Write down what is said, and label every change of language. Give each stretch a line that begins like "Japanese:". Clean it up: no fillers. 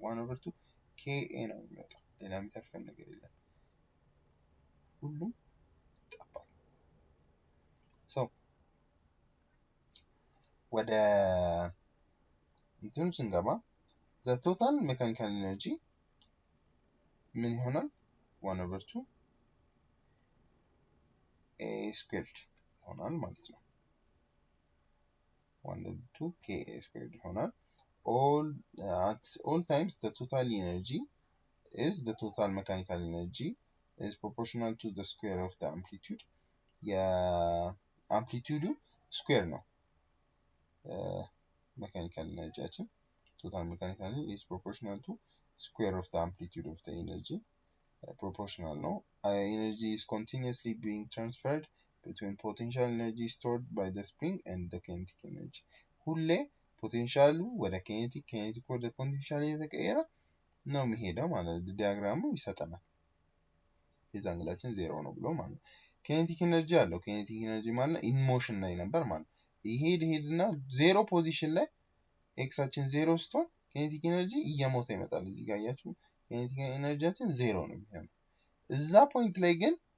Amharic: 1/2 ka ነው የሚመጣው። ሌላ የሚተርፈን ነገር የለም። ሁሉም ጠፋል። so ወደ እንትኑ ስንገባ the total mechanical energy ምን ይሆናል?
English: 1/2 a squared ይሆናል ማለት ነው። 1/2 ka squared ይሆናል። At all times the total energy is the total mechanical energy is proportional to the square of the amplitude.
Amharic: የአምፕሊቲዩዱ ስኩዌር ነው mechanical energy.
English: Total mechanical energy is proportional to square of the amplitude of the energy. Proportional no. Energy is continuously being transferred between potential energy stored by the spring and the kinetic energy.
Amharic: ሁሌ ፖቴንሻሉ ወደ kinetic ወደ ፖቴንሻል እየተቀየረ ነው የሚሄደው ማለት ነው። ዲያግራሙ ይሰጠናል። ፌዝ አንግላችን 0 ነው ብሎ ማለት ነው። kinetic energy አለው። kinetic energy ማለት ኢን ሞሽን ላይ ነበር ማለት ነው። ይሄድና 0 ፖዚሽን ላይ ኤክሳችን 0 ስትሆን kinetic energy እየሞተ ይመጣል። እዚህ ጋር አያችሁ kinetic ኤነርጂያችን 0 ነው የሚሆነው። እዛ ፖይንት ላይ ግን